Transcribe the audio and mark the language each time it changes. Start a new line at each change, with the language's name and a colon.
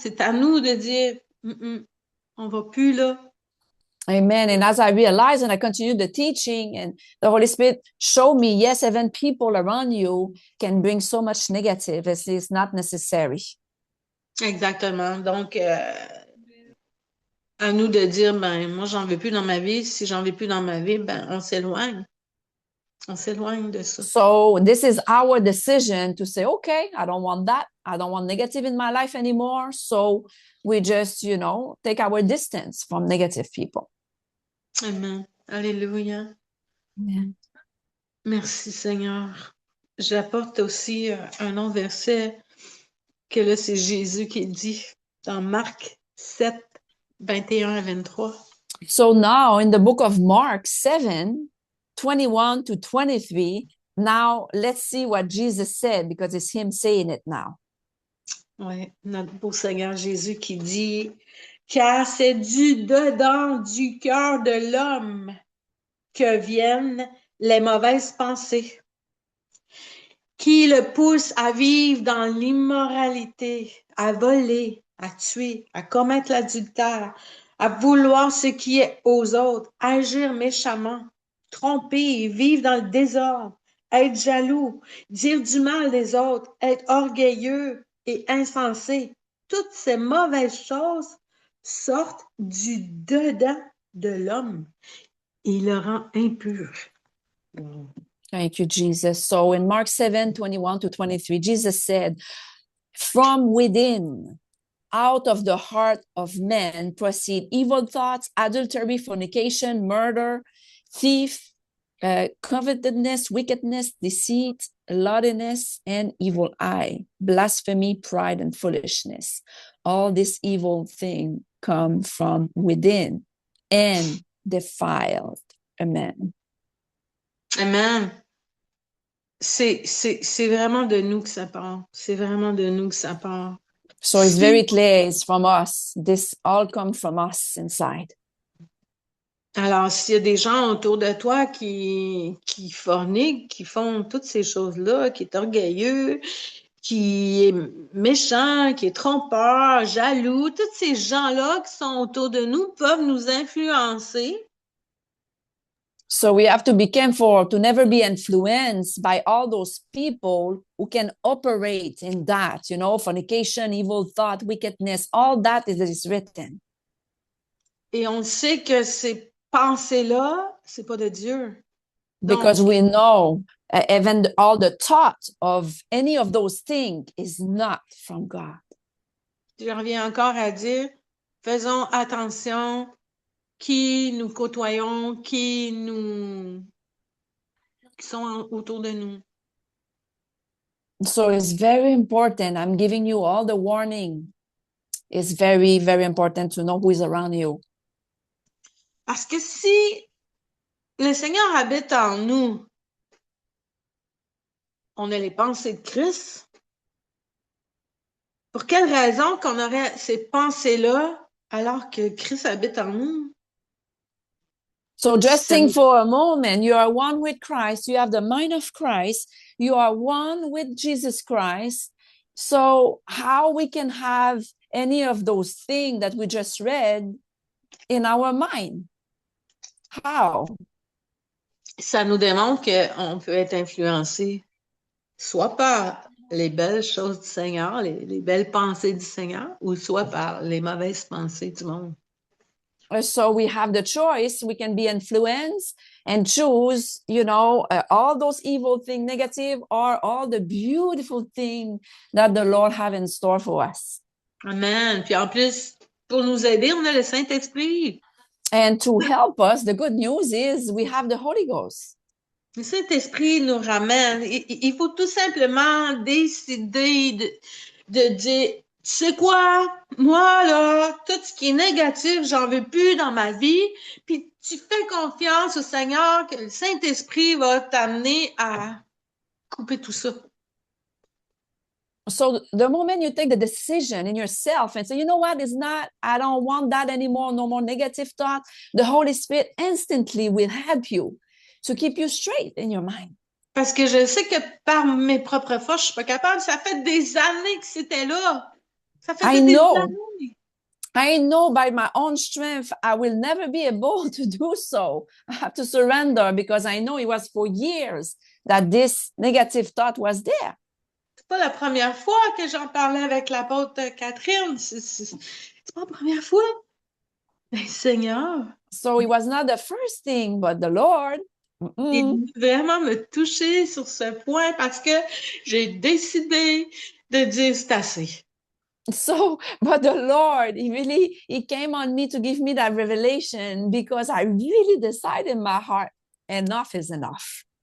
French: C'est à nous de dire, on va plus là. Amen.
English: And as I realized and I continued the teaching and the Holy Spirit showed me, yes, even people around you can bring so much negative as is not necessary.
French: Exactement. Donc, à nous de dire, ben, moi, j'en veux plus dans ma vie. Si j'en veux plus dans ma vie, ben, on s'éloigne. On s'éloigne de ça.
English: So this is our decision to say, okay, I don't want that. I don't want negative in my life anymore. So we just, take our distance from negative people.
French: Amen. Alléluia. Amen. Merci Seigneur. J'apporte aussi un autre verset que là, c'est Jésus qui dit dans Marc 7, 21 à 23.
English: So now in the book of Mark 7:21 to 23, now let's see what Jesus said because it's him saying it now.
French: Oui, notre beau Seigneur Jésus qui dit, car c'est du dedans du cœur de l'homme que viennent les mauvaises pensées, qui le poussent à vivre dans l'immoralité, à voler, à tuer, à commettre l'adultère, à vouloir ce qui est aux autres, agir méchamment, tromper, vivre dans le désordre, être jaloux, dire du mal des autres, être orgueilleux et insensé. Toutes ces mauvaises choses sortent du dedans de l'homme et le rend impur.
English: Thank you, Jesus. So in Mark 7:21 to 23, Jesus said, from within, out of the heart of man proceed evil thoughts, adultery, fornication, murder, thief, covetousness, wickedness, deceit, lewdness, and evil eye, blasphemy, pride, and foolishness. All these evil things come from within and defiled a man. Amen.
French: C'est vraiment de nous que ça part. C'est vraiment de nous que ça part.
English: So it's very clear, it's from us. This all comes from us inside.
French: Alors, s'il y a des gens autour de toi qui forniquent, qui font toutes ces choses-là, qui est orgueilleux, qui est méchant, qui est trompeur, jaloux, tous ces gens-là qui sont autour de nous peuvent nous influencer.
English: So we have to be careful to never be influenced by all those people who can operate in that, fornication, evil thought, wickedness, all that is written.
French: Et on sait que ces pensées-là, c'est pas de Dieu.
English: Because we know even all the thought of any of those things is not from God.
French: Je reviens encore à dire, faisons attention qui nous côtoyons, qui sont autour de nous.
English: So it's very important. I'm giving you all the warning. It's very, very important to know who is around you.
French: Parce que si le Seigneur habite en nous, on a les pensées de Christ. Pour quelle raison qu'on aurait ces pensées-là alors que Christ habite en nous?
English: So just think for a moment, you are one with Christ, you have the mind of Christ, you are one with Jesus Christ. So how we can have any of those things that we just read in our mind? How?
French: Ça nous démontre qu'on peut être influencé soit par les belles choses du Seigneur, les belles pensées du Seigneur, ou soit par les mauvaises pensées du monde.
English: So we have the choice. We can be influenced and choose, all those evil things, negative, or all the beautiful things that the Lord have in store for us. Amen.
French: Puis en plus, pour nous aider, on a le Saint-Esprit.
English: And to help us, the good news is we have the Holy Ghost.
French: Le Saint-Esprit nous ramène. Il faut tout simplement décider de dire, tu sais quoi, moi, là, tout ce qui est négatif, j'en veux plus dans ma vie. Puis tu fais confiance au Seigneur que le Saint-Esprit va t'amener à couper tout ça.
English: So the moment you take the decision in yourself and say, you know what, I don't want that anymore, no more negative thought, the Holy Spirit instantly will help you to keep you straight in your mind.
French: Parce que je sais que par mes propres forces, je suis pas capable. Ça fait des années que c'était là. Ça fait des années.
English: I know by my own strength, I will never be able to do so. I have to surrender because I know it was for years that this negative thought was there.
French: C'est pas la première fois que j'en parlais avec l'apôtre Catherine. C'est pas la première fois. Mais Seigneur.
English: So it was not the first thing, but the Lord.
French: Il vraiment me toucher sur ce point parce que j'ai décidé de dire c'est assez.
English: So, but the Lord, he came on me to give me that revelation because I really decided in my heart, enough is enough.